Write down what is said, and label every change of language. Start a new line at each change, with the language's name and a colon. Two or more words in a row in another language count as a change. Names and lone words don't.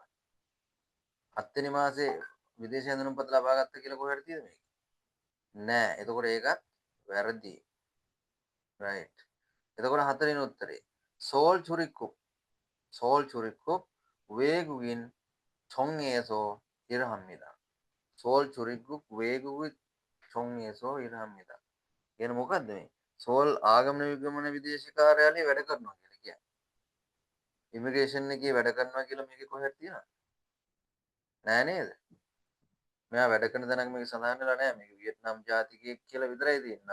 Sinhala: 7 වෙනි මාසේ විදේශීය හැඳුනුම්පත ලබා ගත්ත කියලා කොහෙද තියෙද මේක? නෑ. එතකොට ඒකත් වැරදි. රයිට්. එතකොට හතරවෙනි උත්තරේ
Korean: 서울 출입국 외국인 총에서 일합니다. 서울 출입국 외국인 총에서 일합니다.
Sinhala: කියන මොකද්ද මේ? සෝල් ආගමන විගමන විදේශ කාර්යාලයේ වැඩ කරනවා කියලා කියන්නේ. ඉමිග්‍රේෂන් එකේ වැඩ කරනවා කියලා මේකේ කොහෙද තියෙනවද? නෑ නේද? මෙයා වැඩ කරන තැනක මේක සඳහන් වෙලා නෑ. මේක වියට්නාම් ජාතිකයෙක් කියලා විතරයි තියෙන්නේ.